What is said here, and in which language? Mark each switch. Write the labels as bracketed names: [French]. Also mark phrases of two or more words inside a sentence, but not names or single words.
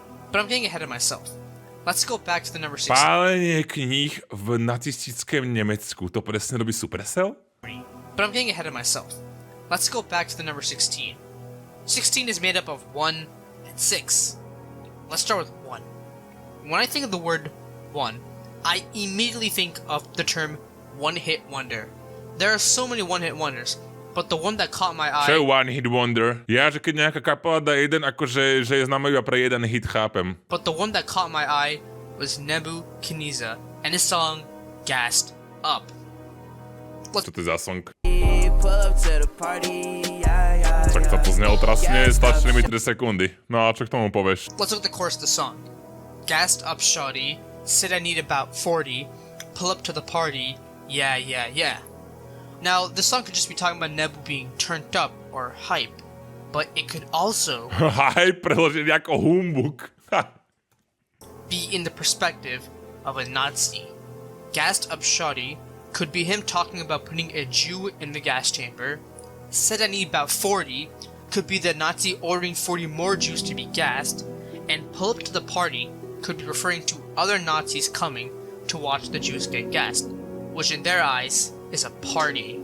[English] But I'm getting ahead of myself. Let's go back to the number 16. [Slovak] Pálenie kníh v nacistickém Nemecku, to presne robí Supercell? [English] But I'm getting ahead of myself. Let's go back to the number 16. 16 is made up of 1 and 6. Let's start with 1. When I think of the word 1, I immediately think of the term one-hit wonder. There are so many one-hit wonders, but the one that caught my eye... [Slovak] Čo je [English] one hit wonder? [Slovak] Ja, že keď nejaká kapela dá jeden, akože že je známa iba pre jeden hit, chápem. [English] But the one that caught my eye was Nebuchadnezzar and his song Gassed Up. [Slovak] Čo to je za song? Tak to znelo trasne, stačili mi 3 sekundy. No a čo k tomu povieš? [English] Let's look at the chorus of the song. Gassed up shawty, said I need about 40, pull up to the party, yeah, yeah, yeah. Now, this song could just be talking about Nebu being turned up or hype, but it could also [Slovak] Hype preložený ako humbug. [English] be in the perspective of a Nazi. Gassed up shawty could be him talking about putting a Jew in the gas chamber. Said I need about 40 could be the Nazi ordering 40 more Jews to be gassed, and pull up to the party could be referring to other Nazis coming to watch the Jews get gassed, which in their eyes is a party.